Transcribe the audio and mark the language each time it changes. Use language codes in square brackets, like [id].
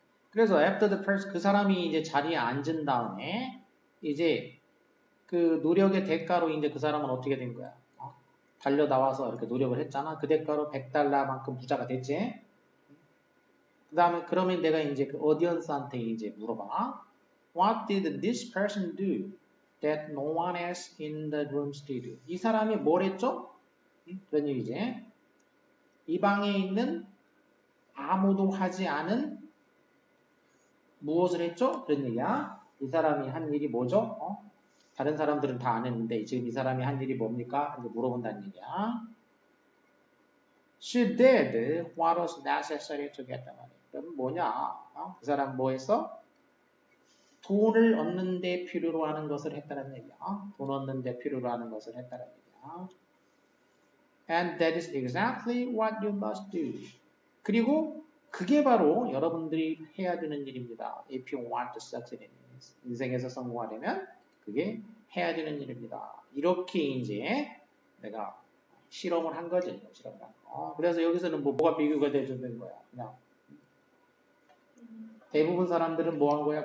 [ko] 그래서 [en] after the person [ko] 그 사람이 이제 자리에 앉은 다음에 이제 그 노력의 대가로 이제 그 사람은 어떻게 된 거야? 달려 나와서 이렇게 노력을 했잖아. 그 대가로 $100만큼 부자가 됐지. 그 다음에 그러면 내가 이제 그 어디언스한테 이제 물어봐. [en] What did this person do that no one else in the room did? [ko] 이 사람이 뭘 했죠? 그런 얘기지. 이 방에 있는 아무도 하지 않은 무엇을 했죠? 그런 얘기야. 이 사람이 한 일이 뭐죠? 다른 사람들은 다 안 했는데 지금 이 사람이 한 일이 뭡니까? 이렇게 물어본다는 얘기야. [en] She did what was necessary to get the money. [ko] 그럼 뭐냐? 그 사람 뭐 했어? 돈을 얻는 데 필요로 하는 것을 했다는 얘기야. 돈 얻는 데 필요로 하는 것을 했다는 얘기야. [en] And that is exactly what you must do. [ko] 그리고 그게 바로 여러분들이 해야 되는 일입니다. [en] If you want to succeed in [ko] 인생에서 성공하려면 그게 해야 되는 일입니다. 이렇게 이제 내가 실험을 한 거지. 실험을 한 거. 그래서 여기서는 뭐가 비교가 되는 거야. 그냥 대부분 사람들은 뭐 한 거야?